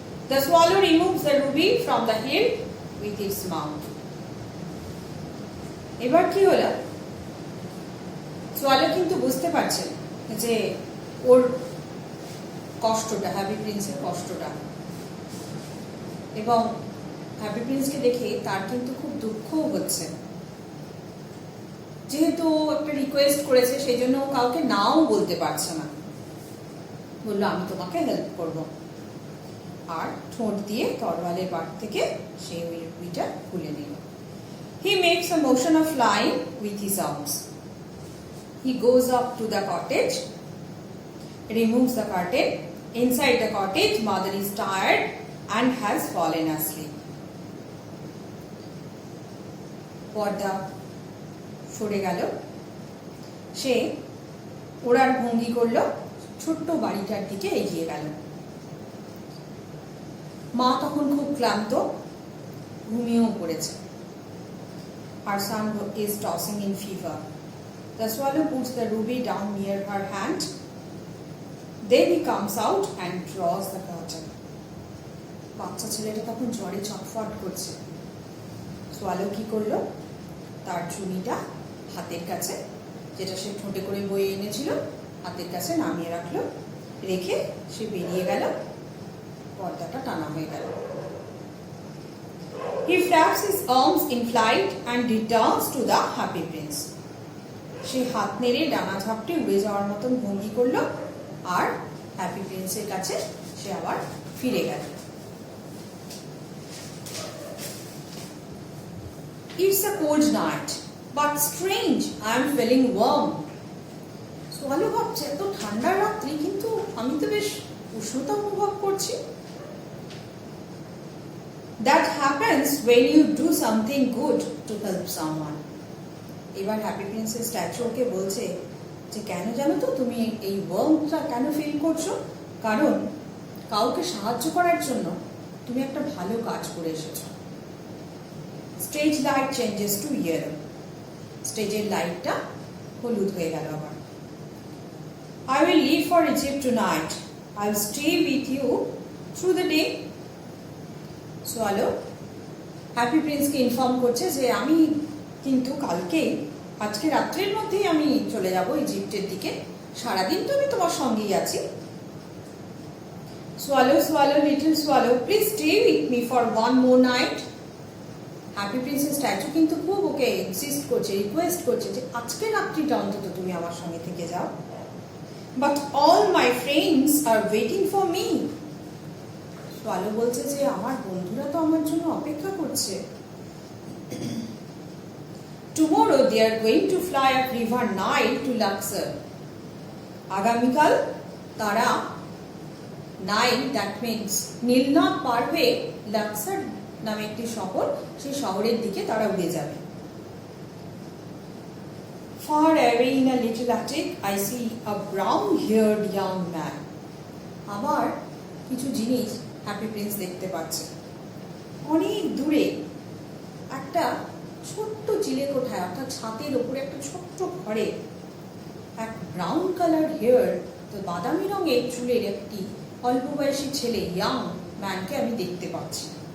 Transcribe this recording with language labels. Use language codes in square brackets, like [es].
[en] The swallow removes the ruby from the hill with its mouth. [bn] এবার কি হলো, swallow কিন্তু বুঝতে পারছেন যে ওর কষ্টটা, হ্যাপি প্রিন্সের কষ্টটা, এবং হ্যাপি প্রিন্সকে দেখে তার কিন্তু খুব দুঃখও হচ্ছে। যেহেতু একটা রিকোয়েস্ট করেছে সেই জন্য কাউকে নাও বলতে পারছে না, বললো আমি তোমাকে হেল্প করব, আর ঠোঁট দিয়ে তরোয়ালের বাট থেকে সেই রুবিটা খুলে নিল। [en] He makes a motion of flying with his arms. He goes up to the cottage, removes the curtain. Inside the cottage, mother is tired and has fallen asleep. [bn] পর্দা সরে গেল, সে ওড়ার ভঙ্গি করলো, ছোট্ট বাড়িটার দিকে এগিয়ে গেল। মা তখন খুব ক্লান্ত, ঘুমিয়েও পড়েছে। [en] Her son is tossing in fever. The swallow puts the ruby down near her hand. Then he comes out and draws the curtain. [bn] বাচ্চা ছেলেটা তখন জ্বরে ছটফট করছে। সোয়ালো কি করলো, তার চুনিটা হাতের কাছে, যেটা সে ঠোঁটে করে বয়ে এনেছিল, হাতের কাছে নামিয়ে রাখলো, রেখে সে বেরিয়ে গেল। পর্দাটা টানা হয়ে গেল। [en] He flaps his arms in flight and returns to the happy prince. [bn] সে হাত নেড়ে ডানা ঝাপটে উড়ে যাওয়ার মতন ভঙ্গি করলো, আর হ্যাপি প্রিন্সের কাছে সে আবার ফিরে গেল। [en] It's a cold night, but strange, I am feeling warm. [bn] Swallow ভাবছে এত ঠান্ডা রাত্রি, কিন্তু আমি তো বেশ উষ্ণতা অনুভব করছি। [en] That happens when you do something good to help someone. [bn] এবার হ্যাপি প্রিন্সের স্ট্যাচু ওকে বলছে যে কেন জানো তো তুমি এই ওয়ার্মটা কেন ফিল করছো, কারণ কাউকে সাহায্য করার জন্য তুমি একটা ভালো কাজ করে এসেছো। [en] Stage light changes to yellow. [bn] স্টেজের লাইটটা হলুদ হয়ে গেল আবার। [en] I will leave for Egypt tonight. I will stay with you through the day. [bn] Swallow happy প্রিন্সকে inform করছে যে আমি কিন্তু আজকে রাত্রের মধ্যেই আমি চলে যাব ইজিপ্টের দিকে, সারাদিন তো আমি তোমার সঙ্গেই আছি। [en] Swallow swallow little swallow, please stay with me for one more night. [bn] Happy প্রিন্সের statue কিন্তু খুব ওকে ইনসিস্ট করছে, রিকোয়েস্ট করছে যে আজকে রাত্রিটা অন্তত তুমি আমার সঙ্গে থেকে যাও। [en] but all my friends are waiting for me. [bn] Swallow বলছে যে আমার বন্ধুরা তো আমার জন্য অপেক্ষা করছে। [en] Tomorrow they are going to fly up river Nile to Luxor. [bn] আগামীকাল তারা নাইল, [en] that means [bn] নীলনদ পার হয়ে লাক্সার নামে একটি শহর, সেই শহরের দিকে তারা উড়ে যাবে। [en] Far away in a little attic, I see a brown-haired young man. [bn] আবার কিছু জিনিস হ্যাপি প্রিন্স দেখতে পাচ্ছে। অনেক দূরে একটা ছোট্ট চিলেকোঠায়, অর্থাৎ ছাদের ওপরে একটা ছোট্ট ঘরে এক [en] brown colour hair, [bn] তো বাদামি রঙের চুলের একটি অল্প বয়সী ছেলে, ইয়াং ম্যানকে আমি দেখতে পাচ্ছি।